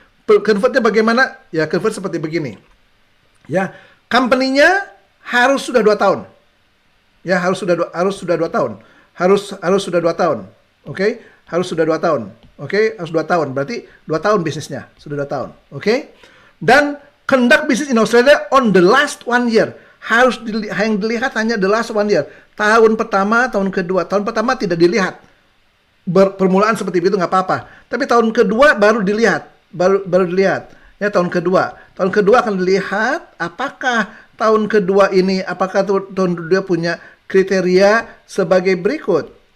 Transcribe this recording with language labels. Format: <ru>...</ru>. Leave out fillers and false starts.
<id>Convertnya bagaimana? Ya, convert seperti begini. Ya, company-nya harus sudah 2 tahun. Ya, harus sudah 2 tahun. Harus sudah 2 tahun. Oke? Harus sudah 2 tahun. Oke? Harus 2 tahun. Berarti 2 tahun bisnisnya. Sudah 2 tahun. Oke?</id> <en>Dan conduct business in Australia on the last 1 year.</en> <id>Yang dilihat hanya</id> <en>the last 1 year.</en> <id>Tahun pertama, tahun kedua. Tahun pertama tidak dilihat. Permulaan seperti itu nggak apa-apa. Tapi tahun kedua baru dilihat. Baru dilihat. Ya, tahun kedua akan dilihat apakah tahun kedua ini, apakah tahun kedua punya kriteria sebagai berikut.</id>